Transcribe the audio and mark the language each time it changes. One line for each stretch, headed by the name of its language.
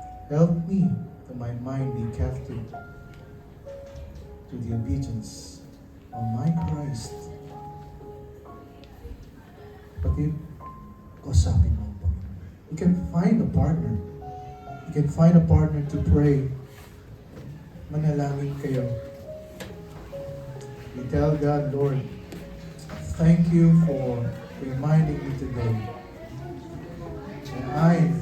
English: Help me to my mind be captive to the obedience of my Christ.
Filipino: Kapatid, kausapin mo ang Panginoon.
English: You can find a partner. You can find a partner to pray.
Filipino: Manalangin kayo.
English: You tell God, Lord, thank you for reminding me today. And I